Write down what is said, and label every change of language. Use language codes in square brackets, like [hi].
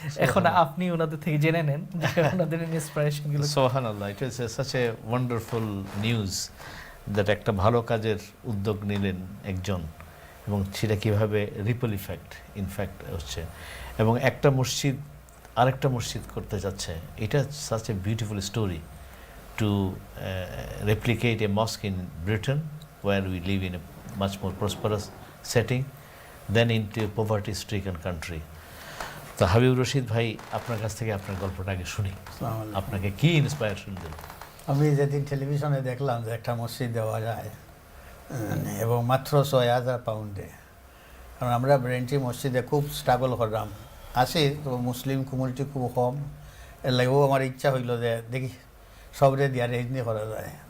[bn] এখন আপনি ওনাদের থেকে জেনে নেন যে ওনাদের ইন্সপিরেশনগুলো। সুবহানাল্লাহ, [en] it is such a wonderful news that [bn] একটা ভালো কাজের উদ্যোগ নিলেন একজন এবং সেটা কীভাবে রিপল ইনফ্যাক্ট হচ্ছে। এবং একটা মসজিদ আরেকটা মসজিদ করতে যাচ্ছে, এটা [en] such a beautiful story to replicate a mosque in Britain where we live in a much more prosperous setting than into a poverty-stricken country. [bn] তো হাবিবুর রশিদ ভাই, আপনার কাছ থেকে আপনার গল্পটা আগে শুনি। আসসালামু আলাইকুম। আপনাকে কি ইন্সপায়ারেশন দিল? আমি যেদিন টেলিভিশনে দেখলাম যে একটা মসজিদ দেওয়া যায় এবং মাত্র ৬,০০০ পাউন্ডে, কারণ আমরা ব্রেন্টি মসজিদে খুব স্ট্রাগল করলাম, আসি তো মুসলিম কমিউনিটি খুব কম, এর লাগেও আমার ইচ্ছা হইল যে দেখি সবরে দিয়ে রেঞ্জ নিয়ে করা যায়।